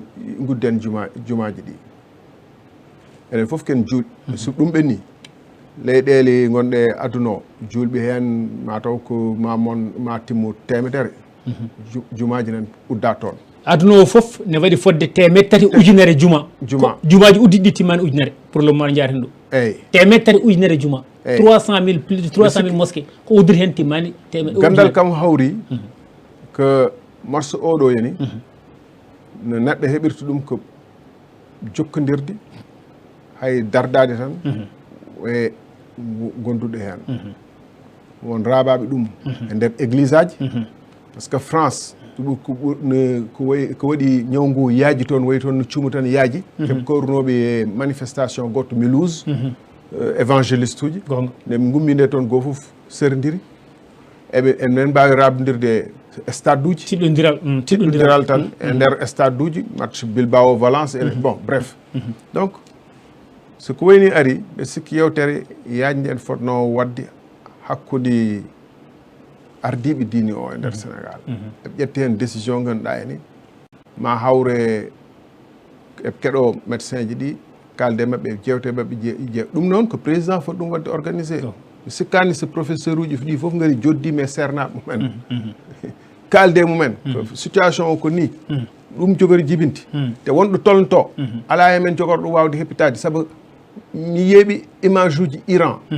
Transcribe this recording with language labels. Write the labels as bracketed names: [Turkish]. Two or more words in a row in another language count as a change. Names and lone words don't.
[Fula] gudden jumaji ɗi enen foof ken juuɗi so ɗum ɓenni leyɗeele gonɗe aduna o julɓe heen ma taw ko ma timmu temedere jumaji nan udda toon aduna o fof ne waɗi fodde 3 ujunere jumaji uddiɗi timmani ujunere [French] pour le moment [Fula] jaten ɗo eyyi 3 ujunere juma 300 000 [French] plus de 300 000 mosquée [Fula] ko uddiri hen timmani gandal kam hawri ko marche oɗo yani no neɗɗo heɓirta ɗum ko jokkodirde hay dardade tan e gonduɗo hen won raabaɓe ɗum e nder église aji [French] par ce que [Fula] France ko waɗi ñaw ngu yaaji toon wayi toon no cuumu tan yaaji heɓe kawrunoɓe e manifestation goto Mulhouse évangéliste uji nde ɓe gummi nde toon goo foof serdiri eɓe enen mbawi rabdodirde stade uji tiɗɗodiral tan e nder stade uji match Bilbao Valence [French] bon bref donc [Fula] soko wayni ari ɓe sikki yewtere yajde en fotno wadde hakkude ardiɓe diine o e nder Sénégal eɓe ƴetti hen décision ganduɗa eni ma hawre eɓe keɗo médecin ji ɗi kalde mabɓe jewte mabɓe jeew ɗum noon ko président foti ɗum wadde organisé mi sikkani so professeur uji ɗi foof gari joddima e sernaɓe mumen kalde mumen situation o ko ni ɗum jogori jibinti te wonɗo tolnoto ala hemen jogorɗo ɗum wawde heppitade saabu mi yeeɓi image uji Iran